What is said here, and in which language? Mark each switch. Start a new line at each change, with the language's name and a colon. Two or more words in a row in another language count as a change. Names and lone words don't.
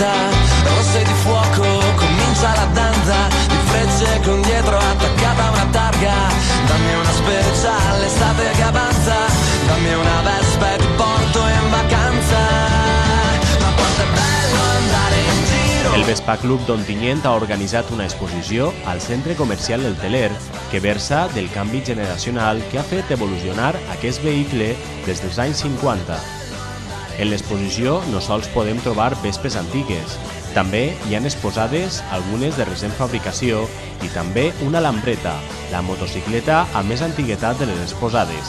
Italian: Rosse di fuoco, comincia la danza, di frecce con dietro attaccata una targa. Dammi una speciale, estate che avanza, dammi una Vespa e ti porto in vacanza. Ma quanto è bello andare in giro.
Catalan: El Vespa Club d'Ontinyent ha organitzat una exposició al centre comercial El Teler que versa del canvi generacional que ha fet evolucionar aquest vehicle des dels anys 50. En l'exposició no sols podem trobar vespes antigues, també hi han exposades algunes de recent fabricació i també una Lambretta, la motocicleta amb més antiguitat de les exposades.